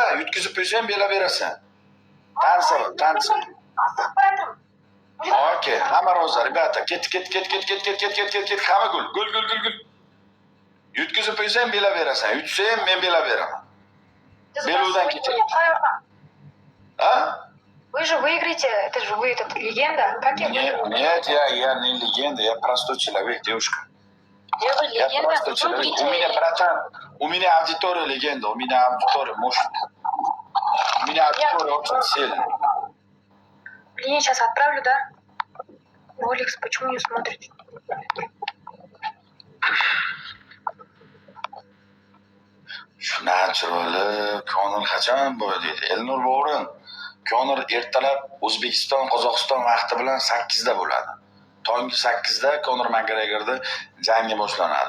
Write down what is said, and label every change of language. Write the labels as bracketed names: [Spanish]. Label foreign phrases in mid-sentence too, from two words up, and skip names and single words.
[Uzbek] Yutkizib qo'ysang bela berasan. Tansi. Okey, hamma rozi, rебята. Ket. Hamma gul. Yutkizib qo'ysang bela berasan. Yutsang men bela beraman. Beluvdan keting. [Russian] А? Вы же выиграете, это же вы, этот легенда. Как я выиграю? Нет, я не легенда, я простой человек, девушка. Я вы Я легенда, простой человек. выиграете. У меня, братан, у меня аудитория легенда, у меня аудитория мощная. У меня аудитория очень сильная. Блин, я сейчас отправлю, да? Олекс, почему не смотрите? [Uzbek] Shundan chiroyli, Konor qachon bo'y deydi. Elnur Bo'rin. Konor ertalab O'zbekiston, Qozog'iston vaqti bilan 8 da bo'ladi. Tongi 8 da Konor McGregorda jangi boshlanadi.